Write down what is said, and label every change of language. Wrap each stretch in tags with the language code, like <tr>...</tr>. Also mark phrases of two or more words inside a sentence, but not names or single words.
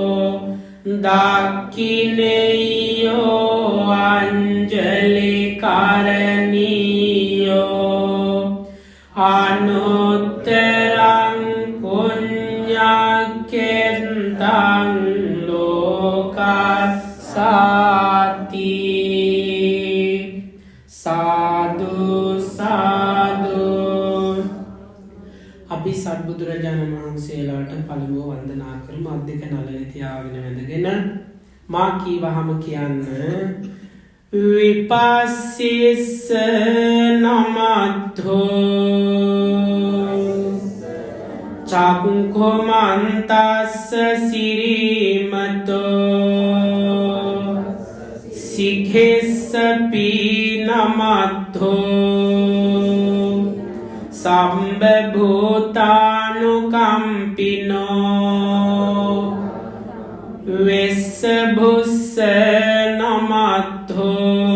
<pi>දක්ඛිනේයෝ අංජලි කරණීයෝ අනුත්තරං පුඤ්ඤක්ඛෙන්තං ලෝකස්සාති සාදු සාදු.</pi> <si>අපි සත්බුදුරජාණන් වහන්සේලාට පළමුව වන්දනා කරමු. අත් දෙක නළල තියාගෙන වැඳගෙන මා කීවහම කියන්න.</si> <pi>විපස්සිස්ස නමද්ධෝ චක්ඛුමන්තස්ස සිරීමතෝ සිඛෙස්සපි නමද්ධෝ සම්බභූතානුකම්පිනෝ වෙස්ස බුස්ස නමද්ධෝ</pi>